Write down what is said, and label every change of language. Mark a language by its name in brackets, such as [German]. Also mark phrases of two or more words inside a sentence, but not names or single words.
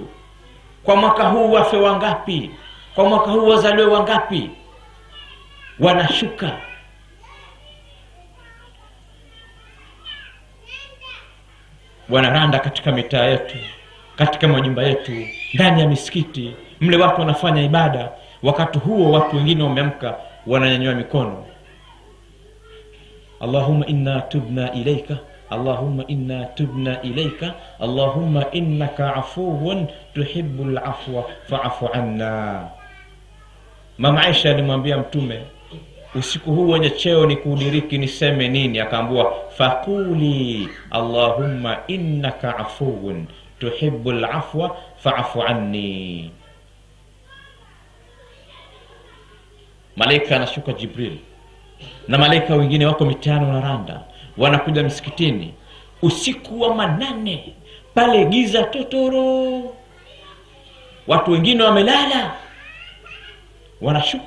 [Swahili] Kwa mwaka huu wafe wangapi, kwa mwaka huu wazaliwe wangapi, wanashuka. Wanaranda katika mitaa yetu, katika majumba yetu, ndani ya misikiti, mle watu wanafanya ibada. Wakati huo watu wengine wameamka, wananyanyua mikono, [Arabic] اللهم إنا تبنا إليك، اللهم إنا تبنا إليك، اللهم إنك عفو تحب العفو فاعف عنا. [Swahili] Mama Aisha alimwambia Mtume, usiku huu wenye cheo ni kudiriki niseme nini? [Arabic] Akaambiwa, فقولي اللهم إنك عفو تحب العفو فاعف عني. [Swahili] Malaika anashuka Jibril na malaika wengine wako mitano na randa, wanakuja msikitini usiku wa manane, pale giza totoro, watu wengine wamelala, wanashuka.